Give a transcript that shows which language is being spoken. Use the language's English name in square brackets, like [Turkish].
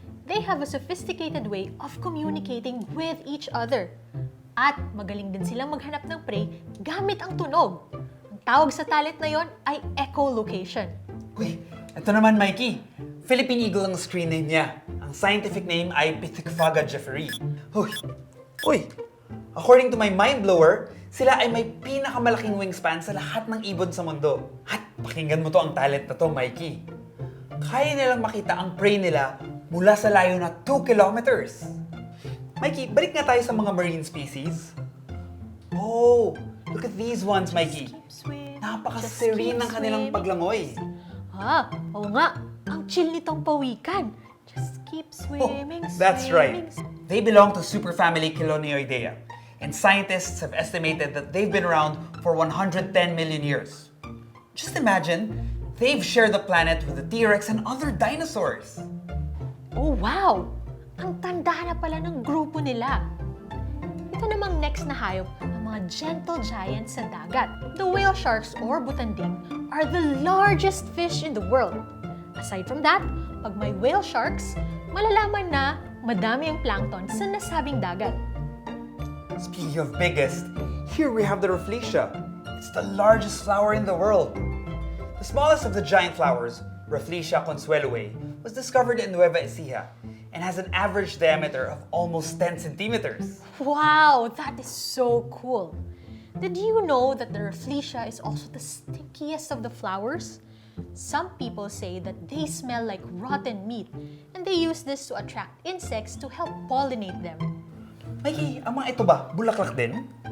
[English] They have a sophisticated way of communicating with each other. [Filipino] At magaling din silang maghanap ng prey gamit ang tunog. Ang tawag sa talent na yon ay echolocation. Uy, ito naman, Mikey. Philippine Eagle ang screen name niya. Ang scientific name ay Pithecephaga jeffrey. Uy, [English] according to my mind blower, [Filipino] sila ay may pinakamalaking wingspan sa lahat ng ibon sa mundo. At pakinggan mo to ang talent na to, Mikey. Kaya nilang makita ang prey nila mula sa layo na 2 kilometers. Mikey, balik nga tayo sa mga marine species. [English] Oh, look at these ones, Mikey. [Filipino] Napaka-serene ng kanilang paglangoy. Oo nga. Ang chill nitong pawikan. [English] Just keep swimming, That's right. swimming. They belong to superfamily Cheloneoidea, and scientists have estimated that they've been around for 110 million years. Just imagine, they've shared the planet with the T-Rex and other dinosaurs. Oh, wow! [Filipino] Ang tanda na pala ng grupo nila. Ito namang next na hayop, ang mga gentle giants sa dagat. [English] The whale sharks or butanding are the largest fish in the world. Aside from that, [Filipino] pag may whale sharks, malalaman na madami ang plankton sa nasabing dagat. [English] Speaking of biggest, here we have the Rafflesia. It's the largest flower in the world. The smallest of the giant flowers, Rafflesia consuelue, was discovered in Nueva Ecija and has an average diameter of almost 10 centimeters. Wow, that is so cool. Did you know that the Rafflesia is also the stinkiest of the flowers? Some people say that they smell like rotten meat and they use this to attract insects to help pollinate them. [Filipino] Mikey, ang mga ito ba, bulaklak din?